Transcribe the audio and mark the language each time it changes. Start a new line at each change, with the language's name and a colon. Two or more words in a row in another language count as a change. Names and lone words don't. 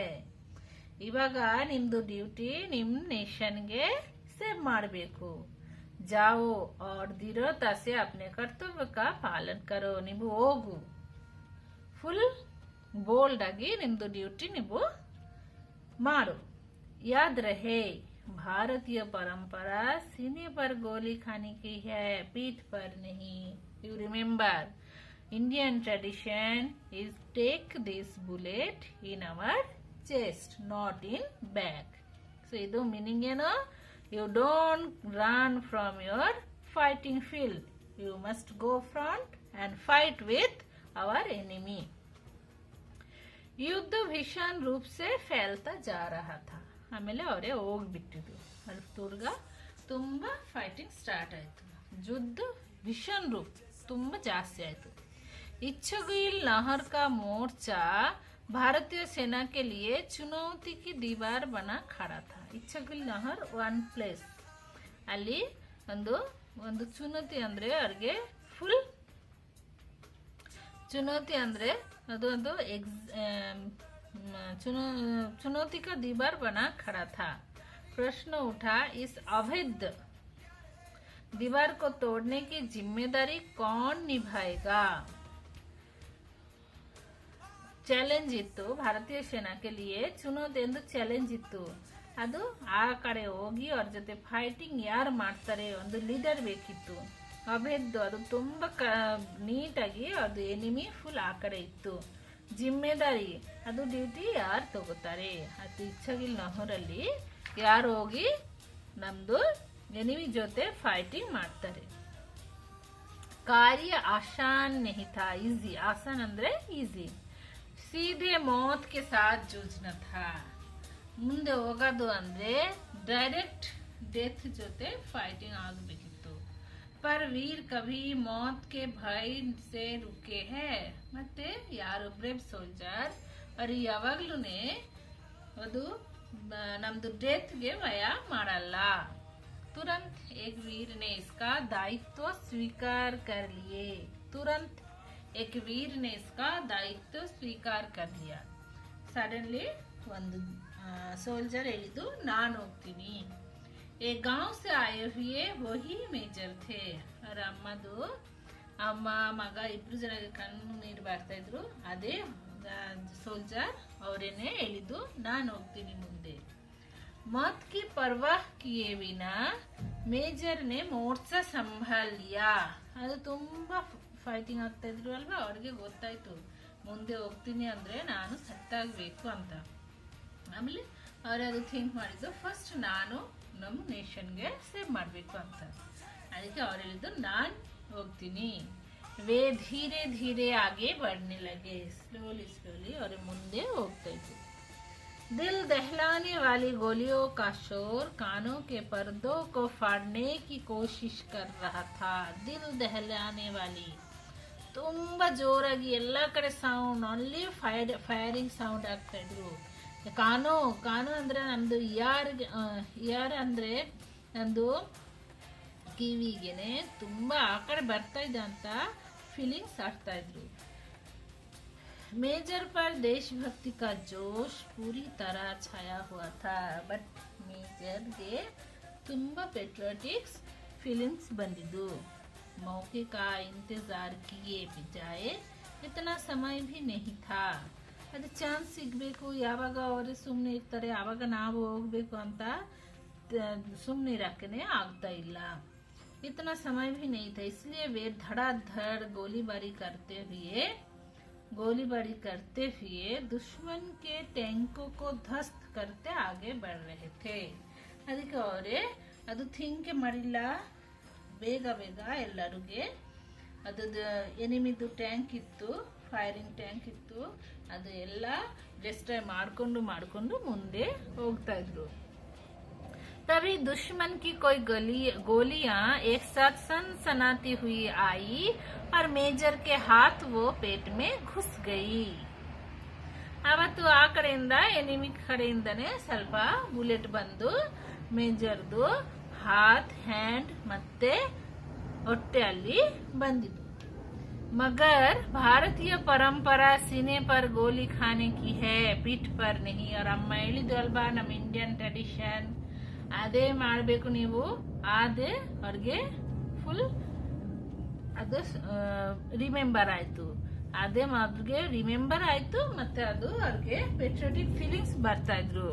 Kannada: ಇವಾಗ ನಿಮ್ದು ಡ್ಯೂಟಿ ನಿಮ್ ನೇಷನ್ಗೆ ಸೇವ್ ಮಾಡಬೇಕು.
Hindi: जाओ और दृढ़ता से अपने कर्तव्य का पालन करो.
Kannada: ನೀವು ಹೋಗು,
English: full bold
Kannada: ಆಗಿ ನಿಮ್ದು ಡ್ಯೂಟಿ ನೀವು मारो।
Hindi: याद रहे भारतीय परंपरा सीने पर गोली खाने की है, पीठ पर नहीं।
English: You remember Indian tradition is take this bullet in our chest, not in back. सो इदु मीनिंग ಏನು, you don't run from your fighting field, you must go front and fight with our enemy.
Hindi: युद्ध भीषण रूप से फैलता जा रहा था,
Kannada: ಆಮೇಲೆ ಅವರೇ ಹೋಗ್ಬಿಟ್ಟಿದ್ರು, ಅಲ್ಲಿ ತಿರ್ಗಾ ತುಂಬಾ
English: fighting start
Kannada: ಆಯ್ತು,
Hindi: युद्ध भीषण रूप
Kannada: ತುಂಬಾ ಜಾಸ್ತಿ ಆಯ್ತು।
Hindi: इच्छुगिल नहर का मोर्चा भारतीय सेना के लिए चुनौती की दीवार बना खड़ा था। इच्छुगिल नहर
English: one place,
Kannada: ಅಲ್ಲಿ ಒಂದು ಚುನೌತಿ ಅಂದ್ರೆ ಅವ್ರಿಗೆ ಫುಲ್ चुनौती ಅಂದ್ರೆ ಅದು
Hindi: चुनौती का दीवार बना खड़ा था। प्रश्न उठा, इस अवैध दीवार को तोड़ने की जिम्मेदारी कौन निभाएगा।
Kannada: ಚಾಲೆಂಜ್ ಇತ್ತು,
Hindi: भारतीय सेना के लिए चुनौती
Kannada: ಎಂದು ಚಾಲೆಂಜ್ ಇತ್ತು, ಅದು ಆ ಕಡೆ ಹೋಗಿ ಅವ್ರ ಜೊತೆ ಫೈಟಿಂಗ್ ಯಾರು ಮಾಡ್ತಾರೆ, ಒಂದು ಲೀಡರ್ ಬೇಕಿತ್ತು। ಅಭೇದ್ದು ಅದು ತುಂಬಾ ನೀಟಾಗಿ ಅದು
English: enemy full
Kannada: ಆ ಕಡೆ ಇತ್ತು। ಜಿಮ್ಮೆದಾರಿ ಅದು ಡ್ಯೂಟಿ ಯಾರು ತಗೋತಾರೆ, ಅದು ಇಚ್ಛಾಗಿಲ್ ನಹರಲ್ಲಿ ಯಾರು ಹೋಗಿ ನಮ್ದು ಎನಿಮಿ ಜೊತೆ ಫೈಟಿಂಗ್ ಮಾಡ್ತಾರೆ।
Hindi: कार्य आसान नहीं था, इजी, आसान ಅಂದ್ರೆ ಈಸಿ। सीधे मौत के साथ जूझना था,
Kannada: ಮುಂದೆ ಹೋಗೋದು ಅಂದ್ರೆ
English: direct death
Kannada: ಜೊತೆ ಫೈಟಿಂಗ್ ಆಗಬೇಕಿತ್ತು।
Hindi: पर वीर कभी मौत के भय से रुके हैं,
Kannada: ಮತ್ತೆ ಯಾರು
English: brave soldier
Kannada: ಅವರು ಯಾವಾಗ್ಲೂನೆ ಅದು ನಮ್ದು ಡೆತ್ ಗೆ ಭಯ ಮಾಡಲ್ಲ।
Hindi: तुरंत एक वीर ने इसका दायित्व स्वीकार कर लिए, तुरंत एक वीर ने इसका दायित्व स्वीकार कर लिया।
Kannada: सडनली ಒಂದು ಸೋಲ್ಜರ್ ಹೇಳಿದ್ದು ನಾನು ಹೋಗ್ತೀನಿ।
Hindi: ए गांव से आए हुए वही मेजर थे, और
Kannada: ಅಮ್ಮದು ಅಮ್ಮ ಮಗ ಇಬ್ರು ಜನಕ್ಕೆ ಕಣ್ಣು ನೀರು ಬರ್ತಾ ಇದ್ರು, ಅದೇ ಸೋಲ್ಜರ್ ಅವರೇನೆ ಹೇಳಿದ್ದು ನಾನು ಹೋಗ್ತೀನಿ ಮುಂದೆ।
Hindi: मौत की परवाह किए बिना मेजर ने मोर्चा संभाल लिया,
Kannada: ಅದು ತುಂಬಾ ಫೈಟಿಂಗ್ ಆಗ್ತಾ ಇದ್ರು ಅಲ್ವಾ, ಅವ್ರಿಗೆ ಗೊತ್ತಾಯ್ತು ಮುಂದೆ ಹೋಗ್ತೀನಿ ಅಂದ್ರೆ ನಾನು ಸತ್ತಾಗಬೇಕು ಅಂತ। ಆಮೇಲೆ ಅವರದು ಥಿಂಕ್ ಮಾಡಿದ್ದು, ಫಸ್ಟ್ ನಾನು ನಮ್ಮ ನೇಷನ್ಗೆ ಸೇವ್ ಮಾಡಬೇಕು ಅಂತ, ಅದಕ್ಕೆ ಅವ್ರು ಹೇಳಿದ್ದು ನಾನು ಹೋಗ್ತೀನಿ।
Hindi: वे धीरे धीरे आगे बढ़ने लगे,
English: slowly slowly
Hindi: और
Kannada: ಮುಂದೆ ಹೋಗ್ತಾ ಇದ್ರು।
Hindi: दिल दहलाने वाली गोलियों का शोर कानों के पर्दों को फाड़ने की कोशिश कर रहा था। दिल दहलाने वाली
Kannada: ತುಂಬಾ ಜೋರಾಗಿ ಎಲ್ಲಾ ಕಡೆ ಸೌಂಡ್, ಅಲ್ಲಿ
English: firing sound
Kannada: ಆಗ್ತಾ ಇದ್ರು।
Hindi: कानों कानों
Kannada: ಅಂದ್ರೆ ನಮ್ದು ಯಾರ್ ಅಂದ್ರೆ ನಂದು ಕಿವಿಗೆನೆ ತುಂಬಾ ಆ ಕಡೆ ಬರ್ತಾ ಇದೆ ಅಂತ ಫೀಲಿಂಗ್ಸ್ ಆಗ್ತಾ ಇದ್ರು।
Hindi: मेजर पर देशभक्ति का जोश पूरी तरह छाया हुआ था, बट मेजर
Kannada: ಗೆ ತುಂಬಾ
English: patriotics feelings
Hindi: ಬಂದಿದ್ದು। मौके का इंतजार किए बिजाए इतना समय भी नहीं था,
Kannada: ಅದು ಚಾನ್ಸ್ ಸಿಗಬೇಕು, ಯಾವಾಗ ಅವರು ಸುಮ್ಮನೆ ಇರ್ತಾರೆ ಆವಾಗ ನಾವು ಹೋಗಬೇಕು ಅಂತ ಸುಮ್ಮನೆ ಇರಕ್ಕನೆ ಆಗ್ತಾ ಇಲ್ಲ।
Hindi: इतना समय भी नहीं था, इसलिए वे धड़ाधड़ गोलीबारी करते हुए दुश्मन के टैंकों को ध्वस्त करते आगे बढ़ रहे थे।
Kannada: ಅದಕ್ಕೆ ಅವರೇ ಅದು ಥಿಂಕ್ ಮಾಡಿಲ್ಲ, ಬೇಗ ಬೇಗ ಎಲ್ಲರಿಗೆ ಅದು ಎನಿಮಿದು ಟ್ಯಾಂಕ್ ಇತ್ತು,
English: firing tank
Kannada: ಇತ್ತು, ಅದು ಎಲ್ಲ ಡಿಸ್ಟ್ರಾಯ್ ಮಾಡ್ಕೊಂಡು ಮುಂದೆ ಹೋಗ್ತಾ ಇದ್ರು।
Hindi: तभी दुश्मन की कोई गोलियां एक साथ सनसनाती हुई आई और मेजर के हाथ वो पेट में घुस गई।
Kannada: ಅವತ್ತು ಆ ಕಡೆಯಿಂದ ಎನಿಮಿ ಕಡೆಯಿಂದನೇ ಸ್ವಲ್ಪ ಬುಲೆಟ್ ಬಂದು ಮೇಜರ್ದು ಹ್ಯಾಂಡ್ ಮತ್ತೆ ಹೊಟ್ಟೆಯಲ್ಲಿ ಬಂದಿದ್ದು।
Hindi: मगर भारतीय परंपरा सीने पर गोली खाने की है, पीठ पर नहीं।
Kannada: और ಅಮ್ಮ ಹೇಳಿದ್ದು ಅಲ್ವಾ, ನಮ್ಮ
English: Indian tradition
Kannada: ಅದೇ ಮಾಡಬೇಕು ನೀವು, ಅದೇ ಅವ್ರಿಗೆ ಫುಲ್ ಅದು ರಿಮೆಂಬರ್ ಆಯ್ತು। ಅದೇ ಅವ್ರಿಗೆ ರಿಮೆಂಬರ್ ಆಯ್ತು, ಮತ್ತೆ ಅದು ಅವ್ರಿಗೆ
English: patriotic feelings
Kannada: ಬರ್ತಾ ಇದ್ರು.